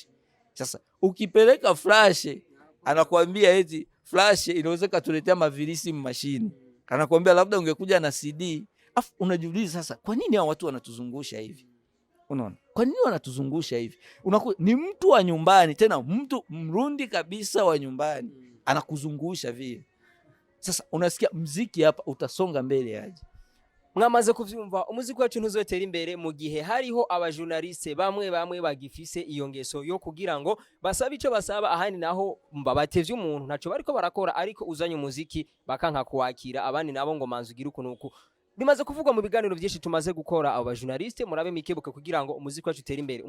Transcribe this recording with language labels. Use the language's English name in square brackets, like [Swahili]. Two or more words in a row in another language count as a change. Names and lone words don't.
[Swahili] Sasa ukipeleka flash anakuambia eti flash inaweza kutuletea mavirisi mashini, anakuambia labda ungekuja na CD. Afu unajiuliza sasa, kwa nini hao watu wanatuzungusha hivi? Unaona, kwa nini wanatuzungusha hivi? Ni mtu wa nyumbani, tena mtu mrundi kabisa wa nyumbani anakuzungusha vile. Sasa unasikia muziki hapa utasonga mbele aje. [Rundi] Mwamaze kuvyumva, umuziki wacu ntuzotera imbere mu gihe hariho abajournaliste bamwe bagifise iyo ngeso yo kugira ngo basaba ico basaba, ahandi naho mbabatevye umuntu ntaco bariko barakora, ariko uzanye umuziki bakanka kuwakira, abandi nabo ngo manzugira ukunuku. Bimaze kuvugwa mu biganiro byinshi tumaze gukora, abo bajournaliste murabe mikebuke kugira ngo umuziki wacu utere imbere.